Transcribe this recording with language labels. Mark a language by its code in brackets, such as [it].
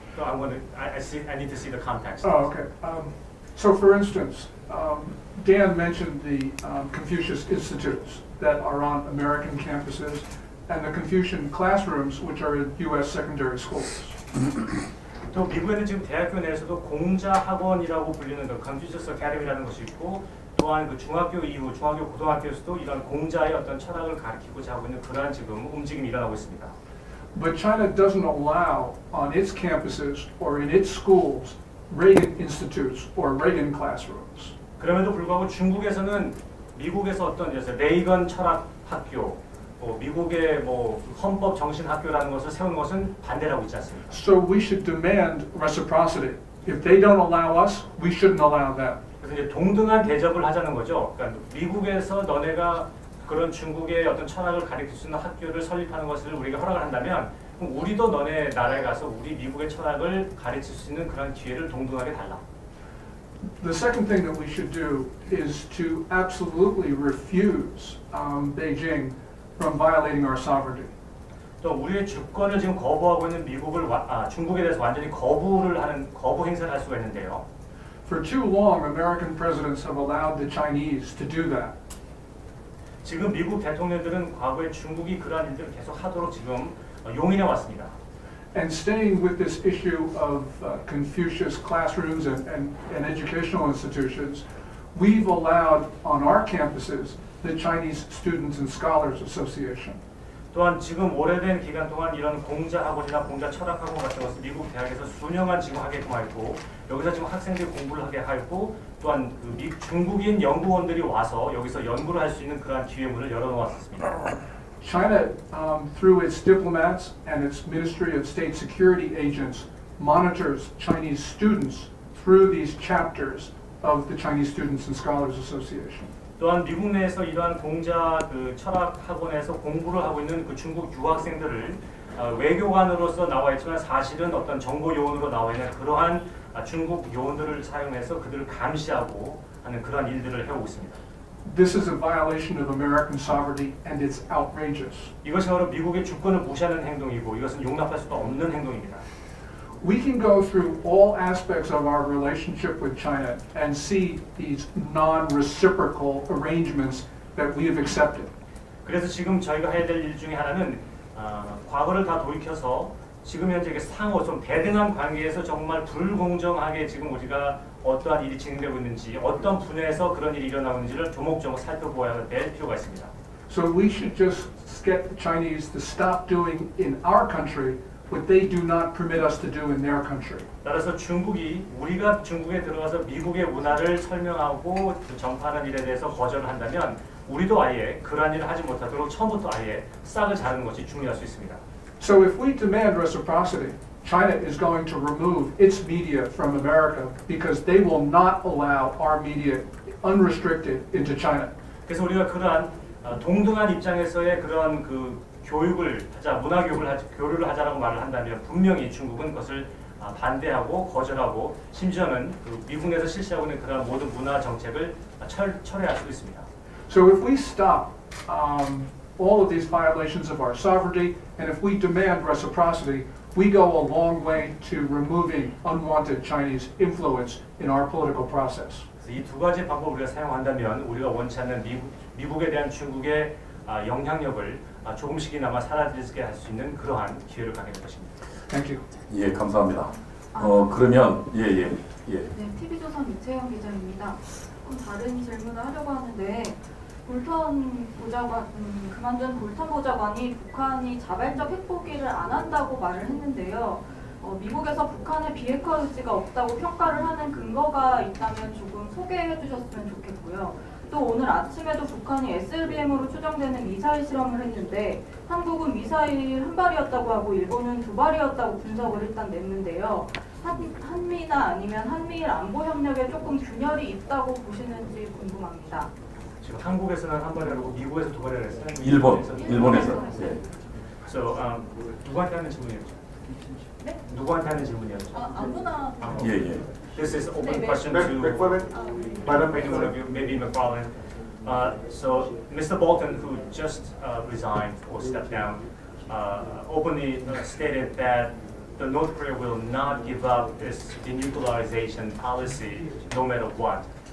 [en] So I need to see the context. Oh, okay. So, for instance, Dan mentioned the Confucius Institutes that are on American campuses and the Confucian classrooms, which are in U.S. secondary schools. [ko] 또 미국에는 지금 대학교 내에서도 공자 학원이라고 불리는 그 컨퓨셔스 어카데미라는 것이 있고 또한 그 중학교 이후 중학교 고등학교에서도 이런 공자의 어떤 철학을 가르치고자 하고 있는 그러한 지금 움직임이 일어나고 있습니다. [en] But China doesn't allow on its campuses or in its schools Reagan institutes or Reagan classrooms. [ko] 그럼에도 불구하고 중국에서는 미국에서 어떤 레이건 철학 학교, 미국의 헌법 정신 학교라는 것을 세운 것은 반대를 하고 있지 않습니까? [en] So we should demand reciprocity. If they don't allow us, we shouldn't allow them. [ko] 그래서 이제 동등한 대접을 하자는 거죠. 그러니까 미국에서 너네가 그런 중국의 어떤 철학을 가르칠 수 있는 학교를 설립하는 것을 우리가 허락을 한다면 그럼 우리도 너네 나라에 가서 우리 미국의 철학을 가르칠 수 있는 그런 기회를 동등하게 달라. [en] The second thing that we should do is to absolutely refuse Beijing from violating our sovereignty. [ko] 또 우리의 주권을 지금 거부하고 있는 중국에 대해서 완전히 거부 행사를 할 수가 있는데요. [en] For too long, American presidents have allowed the Chinese to do that. [ko] 지금 미국 대통령들은 과거에 중국이 그러한 일들을 계속 하도록 지금 용인해 왔습니다. [en] And staying with this issue of Confucius classrooms and educational institutions, we've allowed on our campuses the Chinese Students and Scholars Association. [ko] 또한 지금 오래된 기간 동안 이런 공자 학원이나 공자 철학 학원 같은 것을 미국 대학에서 수년간 지금 하게끔 했고 여기서 지금 학생들이 공부를 하게 하고 또한 중국인 연구원들이 와서 여기서 연구를 할 수 있는 그러한 기회문을 열어놓았습니다. [en] China, through its diplomats and its Ministry of State Security agents, monitors Chinese students through these chapters of the Chinese Students and Scholars Association. [ko] 또한 미국 내에서 이러한 공자 철학 학원에서 공부를 하고 있는 그 중국 유학생들을 외교관으로서 나와 있지만 사실은 어떤 정보 요원으로 나와 있는 그러한 중국 요원들을 사용해서 그들을 감시하고 하는 그러한 일들을 해오고 있습니다. [en] This is a violation of American sovereignty and it's outrageous. [ko] 이것이 바로 미국의 주권을 무시하는 행동이고 이것은 용납할 수가 없는 행동입니다. [en] We can go through all aspects of our relationship with China and see these non-reciprocal arrangements that we have accepted. [ko] 그래서 지금 저희가 해야 될 일 중에 하나는 과거를 다 돌이켜서 지금 현재 상호 좀 대등한 관계에서 정말 불공정하게 지금 우리가 어떠한 일이 진행되고 있는지 어떤 분야에서 그런 일이 일어나고 있는지를 조목조목 살펴보아야 될 필요가 있습니다. [en] So we should just get the Chinese to stop doing in our country what they do not permit us to do in their country. [ko] 따라서 중국이 우리가 중국에 들어가서 미국의 문화를 설명하고 전파하는 일에 대해서 거절을 한다면 우리도 아예 그러한 일을 하지 못하도록 처음부터 아예 싹을 자르는 것이 중요할 수 있습니다. [en] So if we demand reciprocity, China is going to remove its media from America because they will not allow our media unrestricted into China. [ko] 그래서 우리가 그러한 동등한 입장에서의 그런 그 교육을 하자, 문화 교류를 하자라고 말을 한다면 분명히 중국은 그것을 반대하고 거절하고 심지어는 그 미국 내에서 실시하고 있는 그런 모든 문화 정책을 철회할 수도 있습니다. [en] So if we stop all of these violations of our sovereignty, and if we demand reciprocity, we go a long way to removing unwanted Chinese influence in our political process. [ko] 이 두 가지 방법을 우리가 사용한다면 우리가 원치 않는 미국에 대한 중국의 영향력을 조금씩이나마 사라지게 할 수 있는 그러한 기회를 갖게 될 것입니다. [en] Thank you. [ko] 예, 감사합니다. 그러면 예. 네, TV조선 이채영 기자입니다. 다른 질문을 하려고 하는데 볼턴 보좌관, 그만둔 볼턴 보좌관이 북한이 자발적 핵포기를 안 한다고 말을 했는데요. 미국에서 북한의 비핵화 의지가 없다고 평가를 하는 근거가 있다면 조금 소개해 주셨으면 좋겠고요. 또 오늘 아침에도 북한이 SLBM으로 추정되는 미사일 실험을 했는데 한국은 미사일 한 발이었다고 하고 일본은 두 발이었다고 분석을 일단 냈는데요. 한미나 아니면 한미일 안보 협력에 조금 균열이 있다고 보시는지 궁금합니다. 지금 한국에서는 한 발이라고 미국에서 두 발이라고 했어요? 일본에서. 예. So, 누구한테 하는 질문이었죠? 네? 누구한테 하는 질문이었죠? 아무나. 예. [en] This is open [ko] 네, [en] question [ko] 네. [en] to maybe one of you, maybe McFarlane. So, Mr. Bolton, who just resigned or stepped down, openly stated that the North Korea will not give up its denuclearization policy no matter what.